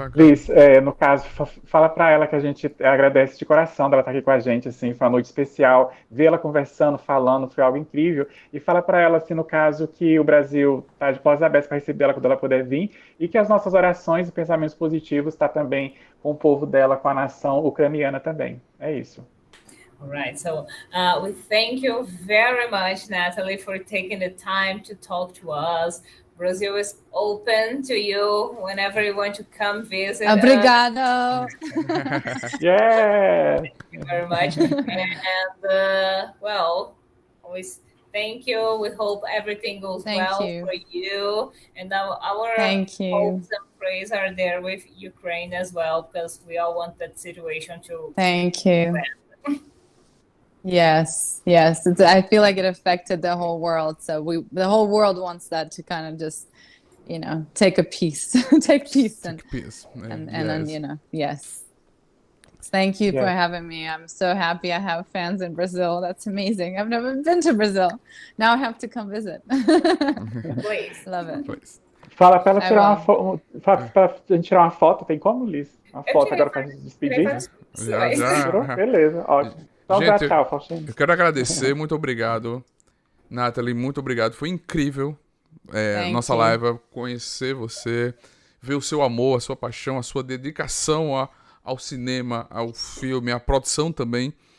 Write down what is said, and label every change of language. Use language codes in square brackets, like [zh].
[pt] Liz, no caso, fala para ela que a gente agradece de coração dela estar aqui com a gente, assim, foi uma noite especial, vê-la conversando, falando, foi algo incrível, e fala para ela, assim, no caso, que o Brasil está de portas abertas para receber ela quando ela puder vir, e que as nossas orações e pensamentos positivos estão também com o povo dela, com a nação ucraniana também. É isso. [en] All right, so we thank you very much, Natalie, for taking the time to talk to us. Brazil is open to you whenever you want to come visit. [pt] Obrigado. [en] Yeah. Thank you very much. And well, always thank you. We hope everything goes well for you. And our hopes and prayers are there with Ukraine as well, because we all want that situation to Thank you. Yes. I feel like it affected the whole world. So the whole world wants that to kind of just, take a piece, take peace, and then, yes. Thank you for having me. I'm so happy I have fans in Brazil. That's amazing. I've never been to Brazil. Now I have to come visit. Please. Love it. Please. [pt] Fala para ela tirar pra gente tirar uma foto. Tem como, Liz? Uma foto agora para a gente despedir? Já. Beleza, ótimo. Então, gente, tchau, Faustino. Eu quero agradecer, muito obrigado. Nathalie, muito obrigado. Foi incrível nossa live, conhecer você, ver o seu amor, a sua paixão, a sua dedicação ao cinema, ao filme, à produção também.